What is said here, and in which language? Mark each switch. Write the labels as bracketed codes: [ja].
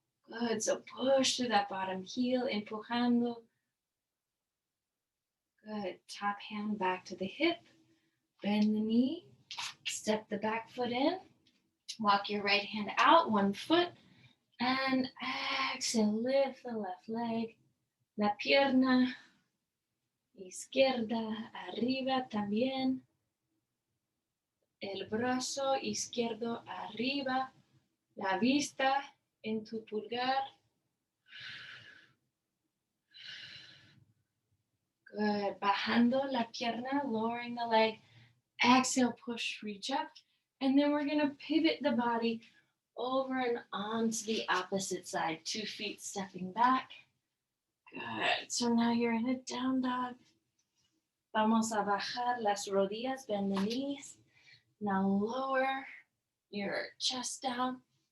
[en] Good. So push through that bottom heel. [es] Empujando. [en] Good. Top hand back to the hip. Bend the knee. Step the back foot in. Walk your right hand out. One foot. And exhale. Lift the left leg. [es] La pierna izquierda arriba también. El brazo izquierdo arriba. La vista en tu pulgar. [en] Good. [es] Bajando la pierna, [en] lowering the leg. Exhale, push, reach up. And then we're going to pivot the body over and onto the opposite side. 2 feet stepping back. Good. So now you're in a down dog. [es] Vamos a bajar las rodillas, [en] bend the knees. Now lower your chest down.